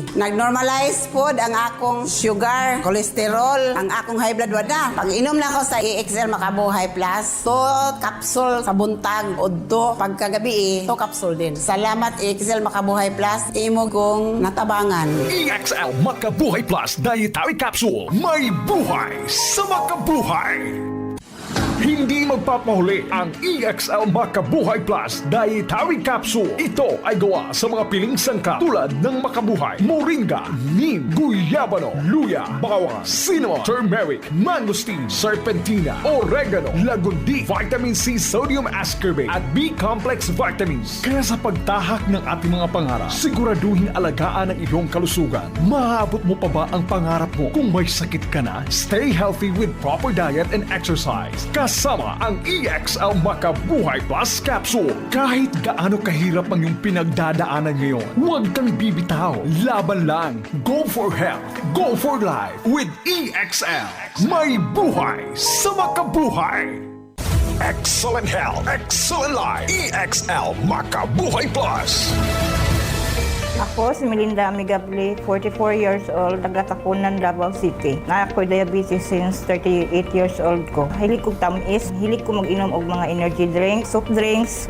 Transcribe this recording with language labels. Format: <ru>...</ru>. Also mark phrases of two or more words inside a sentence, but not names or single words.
<ceb>Nag-normalize pod ang akong sugar, cholesterol, ang akong</ceb> <en>high blood</en> <ceb>wala. Pag inom na ako sa EXL Makabuhay Plus, 2 capsule sa buntag, udto, pag pagkagabi to capsule din. Salamat XL Makabuhay Plus, imo kong natabangan.</ceb> <tl>EXL Makabuhay Plus Dietary Capsule. May buhay sa makabuhay. Hindi magpapahuli ang EXL Makabuhay Plus Dietary Capsule. Ito ay gawa sa mga piling sangkap tulad ng makabuhay, moringa, neem, guyabano, luya, bawang, cinnamon, turmeric, mangosteen, serpentina, oregano, lagundi, vitamin C,</tl> <en>sodium ascorbate</en> <tl>at</tl> <en>B-complex vitamins.</en> <tl>Kaya sa pagtahak ng ating mga pangarap, siguraduhin alagaan ang iyong kalusugan. Maabot mo pa ba ang pangarap mo kung may sakit ka na?</tl> <en>Stay healthy with proper diet and exercise.</en> <tl>Kasama ang EXL Makabuhay Plus Capsule. Kahit gaano kahirap ang iyong pinagdadaanan ngayon, huwag kang bibitaw. Laban lang.</tl> <en>Go for health. Go for life with EXL.</en> <tl>May buhay sa makabuhay.</tl> <en>Excellent health. Excellent life. EXL Makabuhay Plus.</en> <ceb>Ako si Melinda Amigable,</ceb> <en>44 years old,</en> <ceb>taga-Takunan, Davao City. Na ako diabetes since 38 years old ko. Hilig ko tamis, hilig ko mag-inom og mga</ceb> <en>energy drinks, soft drinks.</en>